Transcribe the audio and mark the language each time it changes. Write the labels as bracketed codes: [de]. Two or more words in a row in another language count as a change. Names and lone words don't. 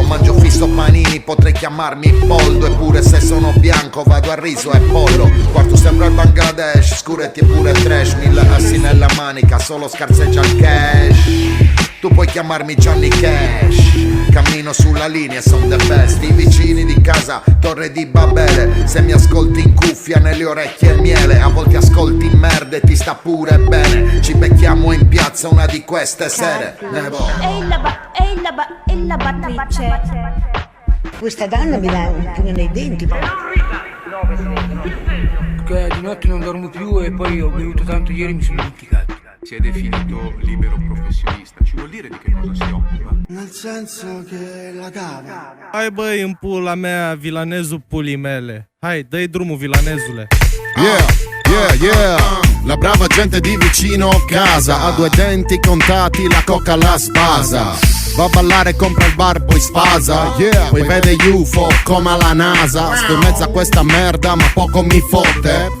[it] Mangio fisso panini, potrei chiamarmi Poldo. Eppure se sono bianco vado a riso e pollo. Quarto sembra il Bangladesh, scuretti e pure trash. 1000 assi nella manica, solo scarseggia il cash. Tu puoi chiamarmi Johnny Cash. Cammino sulla linea, [en] son the best. [it] I vicini di casa, Torre di Babele. Se mi ascolti in cuffia, nelle orecchie miele. A volte ascolti merda e ti sta pure bene. Ci becchiamo in piazza una di queste sere. E la battrice. Questa donna mi dà un pugno nei denti. Che di notte non dormo più e poi ho bevuto tanto ieri, mi sono dimenticato. Si è definito libero professionista. Ci vuol dire di che cosa si occupa? Nel senso che la cava. [ro] Hai băi, în pula mea, vilanezul pulii mele. Hai, dă-i drumul, vilanezule. [it] Yeah, la brava gente di vicino casa ha 2 denti contati, la coca la spasa. Va a ballare, compra il bar, poi spasa. Poi vede UFO come alla NASA. Sto in mezzo a questa merda ma poco mi fotte.